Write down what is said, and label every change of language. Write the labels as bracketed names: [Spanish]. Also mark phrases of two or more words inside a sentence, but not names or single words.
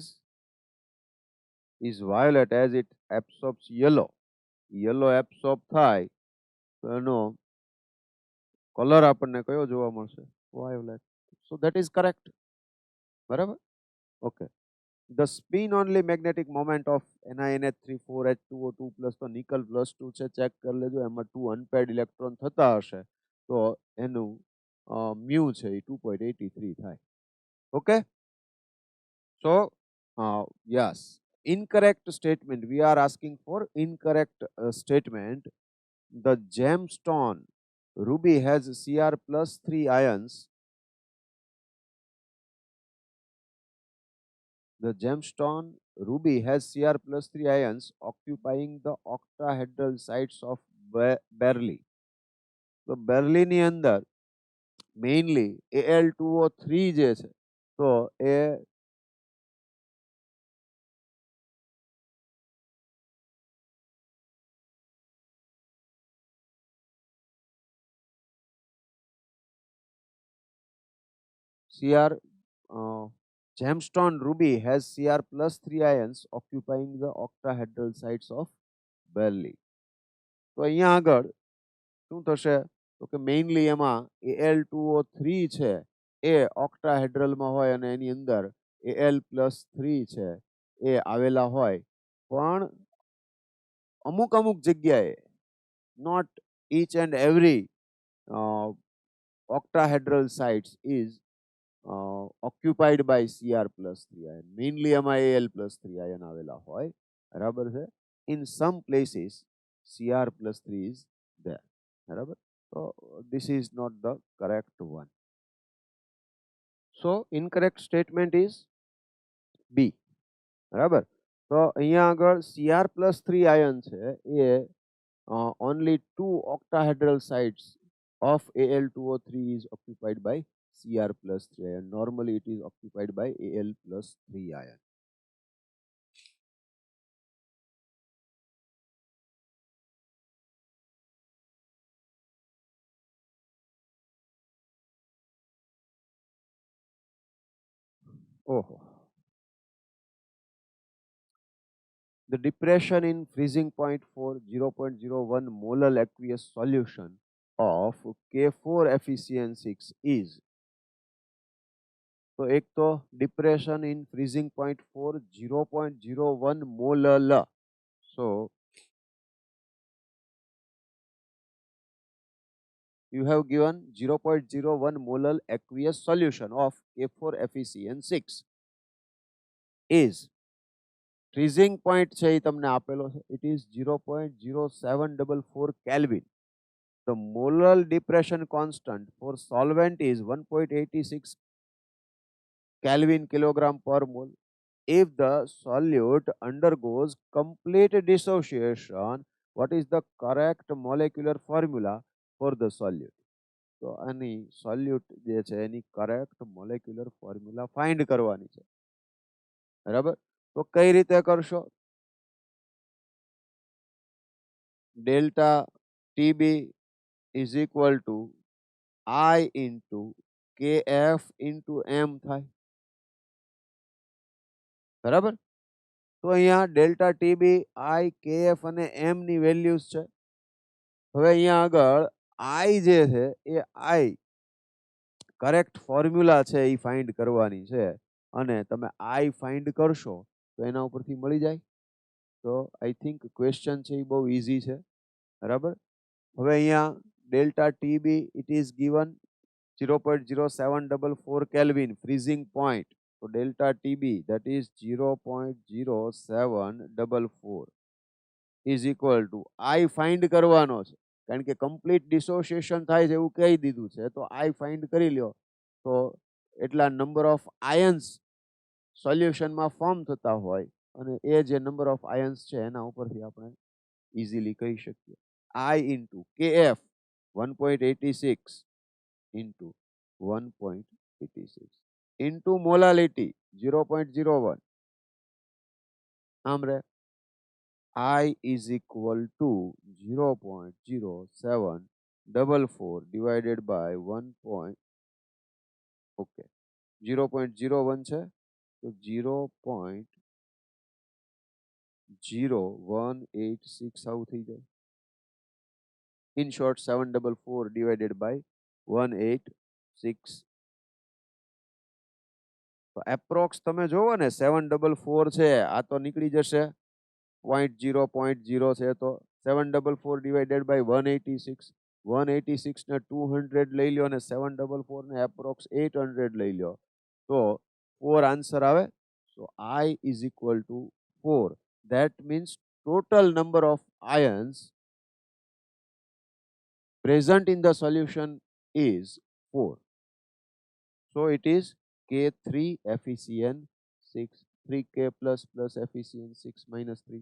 [English] is violet as it absorbs yellow. Yellow absorb [Gujarati] થાય તો એનો કલર આપણને કયો જોવા મળશે, [English] violet. So that is correct. બરાબર. Okay. The spin only magnetic moment of NiNH3 4H2O2 plus [Gujarati] તો નિકલ +2 છે, ચેક કરી લેજો, એમાં 2 [English] unpaired electron [Gujarati] થતા હશે તો એનું મ્યુ છે એ 2.83 થાય. [English] ઓકે. So yes, incorrect statement, we are asking for incorrect statement. The gemstone ruby has Cr+3 ions. The gemstone ruby has Cr+3 ions occupying the octahedral sites of berylli. [Gujarati] તો berylli ની અંદર મેઇનલી Al2O3 જે છે, તો એ Cr [English] gemstone ruby has Cr+3 ions occupying the octahedral sites of berylli. [Gujarati] તો અહીંયા આગળ શું થશે, તો કે મેઇનલી એમાં Al2O3 છે એ ઓક્ટાહેડ્રલમાં હોય અને એની અંદર Al+3 છે એ આવેલા હોય, પણ અમુક અમુક જગ્યાએ [English] not each and every octahedral sites is occupied by Cr+3 ion. [Gujarati] Mainly એમાં Al+3 ion આવેલા હોય, બરાબર છે. [English] In some places Cr+3 is there, બરાબર. So this is not the correct one. So incorrect statement is B, બરાબર. [Gujarati] તો અહીંયા આગળ Cr+3 ion છે એ [English] only 2 octahedral sites of Al2O3 is occupied by Cr+3 ion. Normally it is occupied by Al+3 ion. Oh. The depression in freezing point for 0.01 molar aqueous solution of K4FeCN6 is. [Hindi] तो एक तो [English] depression in freezing point for 0.01 molar. So you have given 0.01 molar aqueous solution of K4FeCN6 is freezing point [Gujarati] છે એ તમને આપેલો છે, [English] it is 0.0744 Kelvin. The molar depression constant for solvent is 1.86 Kelvin kilogram per mole. If the solute undergoes complete dissociation, what is the correct molecular formula for the solute? [Gujarati] તો આની સોલ્યુટ જે છે એની [English] correct molecular formula find [Gujarati] કરવાની છે, બરાબર. તો કઈ રીતે કરશો? [English] ડેલ્ટા TB is equal to I into KF into M [Gujarati] થાય, બરાબર. તો અહીંયા ડેલ્ટા TB I KF અને M ની વેલ્યુઝ છે. હવે અહીંયા આગળ I જે છે એ I [English] correct formula [Gujarati] છે એ ફાઇન્ડ કરવાની છે, અને તમે I ફાઇન્ડ કરશો તો એના ઉપરથી મળી જાય. તો [English] I think question [Gujarati] છે એ બહુ ઇઝી છે, બરાબર. હવે અહીંયા [English] delta TB it is given 0.0744 kelvin freezing point. [Gujarati] તો ડેલ્ટા TB [English] that is 0.0744 is equal to I [Gujarati] ફાઇન્ડ કરવાનો છે, કારણ કે [English] complete dissociation [Gujarati] થાય છે એવું કહી દીધું છે, તો I ફાઇન્ડ કરી લ્યો તો એટલા [English] number of ions [Gujarati] સોલ્યુશનમાં ફોર્મ થતા હોય, અને એ જે [English] number of ions [Gujarati] છે એના ઉપરથી આપણે ઇઝીલી કહી શકીએ. [English] I into KF 1.86 into 1.86 into molality 0.01. [Gujarati] આમ રે [English] I is equal to 0.0744 divided by 1. Okay, 0.01 [Gujarati] છે તો 0.0186 આવું થઈ જાય. [English] In short 744 divided by 186. [Gujarati] તો એપ્રોક્સ તમે જોવો ને 744 છે, આ તો નીકળી જશે 0.0 છે, તો 744 [English] divided by [Gujarati] 186. 186 ને 200 લઈ લ્યો અને 744 ને એપ્રોક્સ 800 લઈ લ્યો તો 4 આન્સર આવે. [English] So I is equal to 4. That means total number of ions present in the solution is 4. So it is K3FeCN6, 3K plus FeCN6 minus 3.